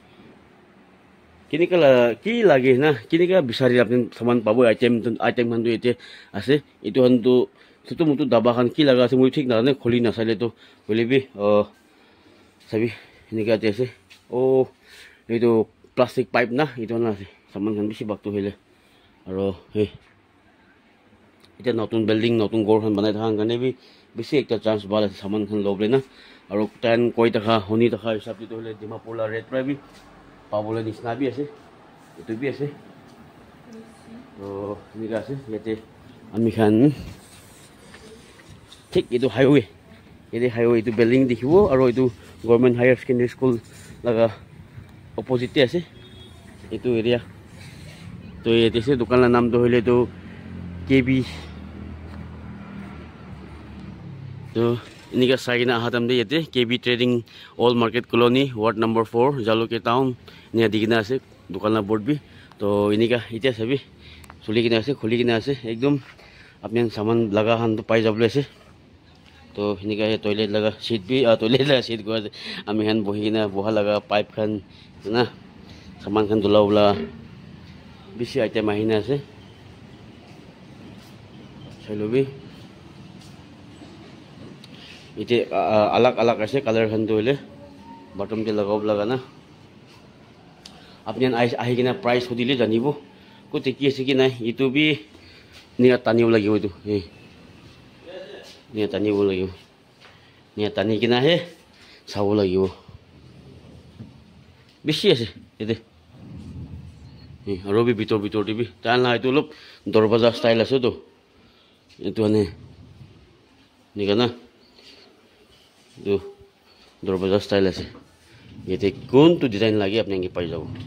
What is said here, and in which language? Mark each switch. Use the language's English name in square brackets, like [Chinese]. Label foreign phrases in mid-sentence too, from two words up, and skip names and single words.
[Naga Pidgin] kinika ki lage na kinika bisari apni saman pabo item khan tu ete ase itu han tu sutu mutu daba khan ki laga ase moi thik na ne kholi na sale to bole bi sabi nika te ase itu [English] plastic pipe [Naga Pidgin] na itu na ase saman khan bishi bakto hele aro he ite notun building notun gor khan banai thang kane bi bishi ekta chance bala saman khan loble na aro tan koi taka honi taka hisab to hele Dimapur la [English] red price [Naga Pidgin] bi pabole nisna bi ase itu bi ase to nika ase yete ami khan thik itu highway itu building dikhibo aro itu [English] government higher secondary school [Naga Pidgin] laga opposite ase itu area to yete se dukan la naam to hile to KB to inika saina hatam de yete KB trading all market colony ward number 4 Jaluke town nia digina ase dukan la board bi to inika itia sabi khuli kina ase ekdom apni saman laga han to pai jable ase to inika he toilet laga seat bi toilet la seat ko ami han bohina boha laga pipe khan na saman khan dulawla bishi item ahina ase sailobi ite alak ase color khan to hile bottom te lagaw laga na apni ahi kina price hodile janibo ko te ki ase ki nai itu bi nia taniw lagibo itu nia tani kina he sawo lagibo bishi ase [Assamese] এতে আৰু ভিতৰ দিবি তাৰ না এইটো অলপ দৰৱাজা ষ্টাইল আছে তো এইটো মানে নিকা না এইটো দৰৱাজা ষ্টাইল আছে ইয়াতে কোনটো ডিজাইন লাগে আপোনালোকে পাই যাব